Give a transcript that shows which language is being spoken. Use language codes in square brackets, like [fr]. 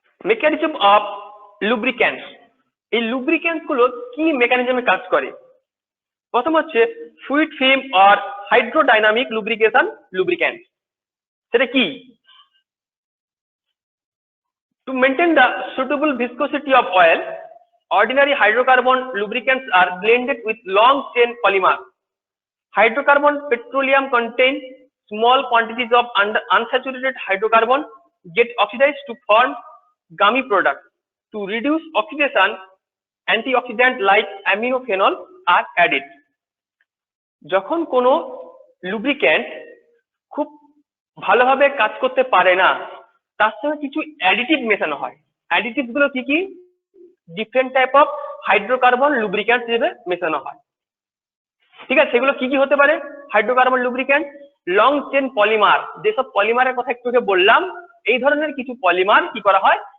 [bn] Mechanism of lubricants, এই lubricants গুলো কি মেকানিজমে কাজ করে? প্রথম হচ্ছে fluid film or hydrodynamic lubrication lubricant. সেটা কি? [en] To maintain the suitable viscosity of oil, ordinary hydrocarbon lubricants are blended with long chain polymer. Hydrocarbon petroleum contains small quantities of unsaturated hydrocarbon get oxidized to form gummy products. To reduce oxidation, antioxidant like aminophenol are added. [bn] যখন কোনো lubricant খুব ভালোভাবে কাজ করতে পারে না তার সঙ্গে কিছু অ্যাডিটিভ মেশানো হয়। অ্যাডিটিভ গুলো কি কি? Different type of hydrocarbon lubricant হিসেবে মেশানো হয়। ঠিক আছে, সেগুলো কি কি হতে পারে? Hydrocarbon lubricant, long chain polymer, যেসব পলিমারের কথা একটু বললাম এই ধরনের কিছু পলিমার কি করা হয়